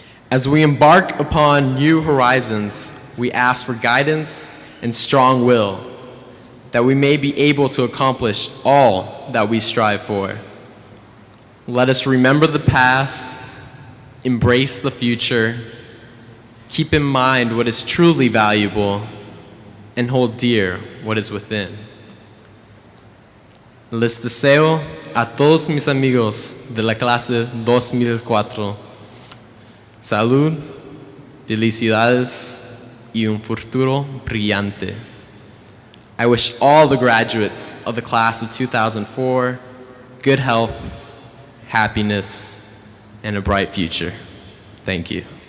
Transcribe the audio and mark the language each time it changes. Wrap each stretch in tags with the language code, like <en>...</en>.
<en>As we embark upon new horizons, we ask for guidance and strong will, that we may be able to accomplish all that we strive for. Let us remember the past, embrace the future, keep in mind what is truly valuable, and hold dear what is within.</en> <es>Les deseo a todos mis amigos de la clase 2004 salud, felicidades, y un futuro brillante.</es> <en>I wish all the graduates of the class of 2004 good health, happiness, and a bright future. Thank you.</en>